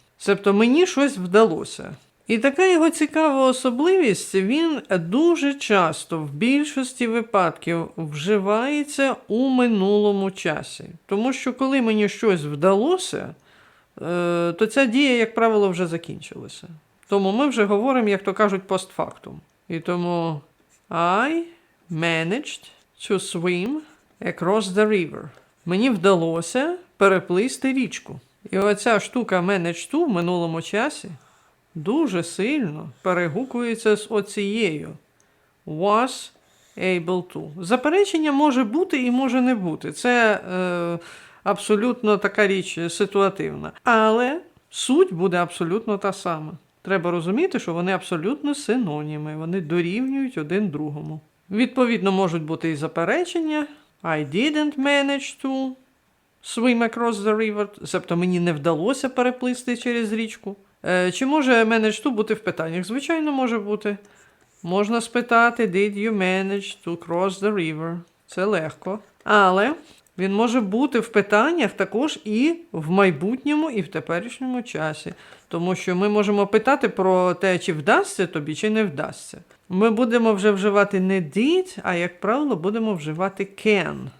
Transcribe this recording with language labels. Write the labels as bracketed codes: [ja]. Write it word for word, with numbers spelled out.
[uk] Себто мені щось вдалося. І така його цікава особливість, він дуже часто в більшості випадків вживається у минулому часі. Тому що коли мені щось вдалося, е, то ця дія, як правило, вже закінчилася. Тому ми вже говоримо, як то кажуть, постфактум. І тому [en] I managed to swim across the river. [uk] Мені вдалося переплисти річку. І оця штука managed to в минулому часі дуже сильно перегукується з оцією was able to. Заперечення може бути і може не бути. Це е, абсолютно така річ е, ситуативна. Але суть буде абсолютно та сама. Треба розуміти, що вони абсолютно синоніми, вони дорівнюють один другому. Відповідно, можуть бути і заперечення. [en] I didn't manage to swim across the river, [uk] тобто мені не вдалося переплисти через річку. Е, Чи може manage to бути в питаннях? Звичайно, може бути. Можна спитати, [en] did you manage to cross the river? [uk] Це легко. Але він може бути в питаннях також і в майбутньому, і в теперішньому часі. Тому що ми можемо питати про те, чи вдасться тобі, чи не вдасться. Ми будемо вже вживати не did, а, як правило, будемо вживати can.